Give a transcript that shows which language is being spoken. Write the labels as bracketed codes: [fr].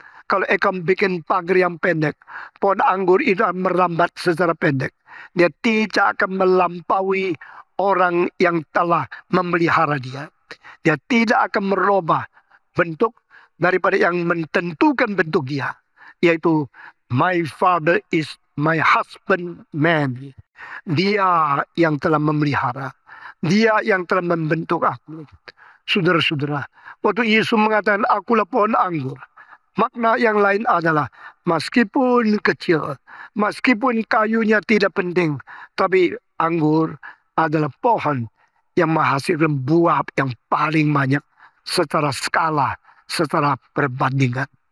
[id] Kalau engkau bikin pagar yang pendek, pohon anggur itu akan merambat secara pendek. Dia tidak akan melampaui orang yang telah memelihara dia. Dia tidak akan merubah bentuk daripada yang menentukan bentuk dia. Yaitu, [en] my father is my husband man. [id] Dia yang telah memelihara. Dia yang telah membentuk aku. Saudara-saudara, waktu Yesus mengatakan akulah pohon anggur, makna yang lain adalah meskipun kecil, meskipun kayunya tidak penting, tapi anggur adalah pohon yang menghasilkan buah yang paling banyak secara skala, secara perbandingan.